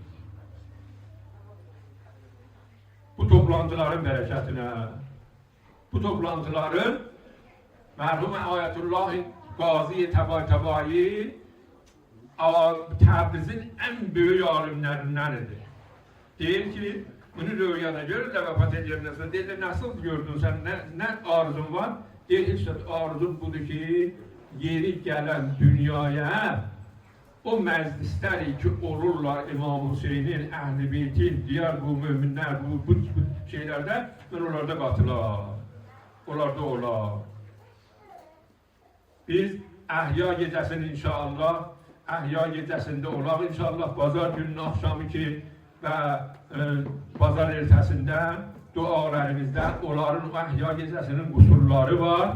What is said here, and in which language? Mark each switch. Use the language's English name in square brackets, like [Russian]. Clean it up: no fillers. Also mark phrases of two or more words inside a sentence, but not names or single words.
[Azerbaijani] Bu toplantıların bərəkətinə, bu toplantıların mərhum Ayətullah Qazi Təbai Təbrizin ən böyük alimlərindəndir. [Turkish] Deyir ki, bunu rüyana görür de vefat edeceğinden sonra deyir, nasıl gördün sen, ne arzun var? Deyir, işte arzun budur ki, yeri gelen dünyaya o meclisler ki olurlar İmam Hüseyin'in, Əhl-i Beytin, diğer bu müminler, bu şeylerde, ben onlarda katılar. [Azerbaijani] Onlarda olar. Biz Əhya gecəsini inşallah, Əhya gecəsində olaq inşallah, pazar günün akşamı ki, və pazar ertəsində dualarımızda onların Əhya gecəsinin qusurları var.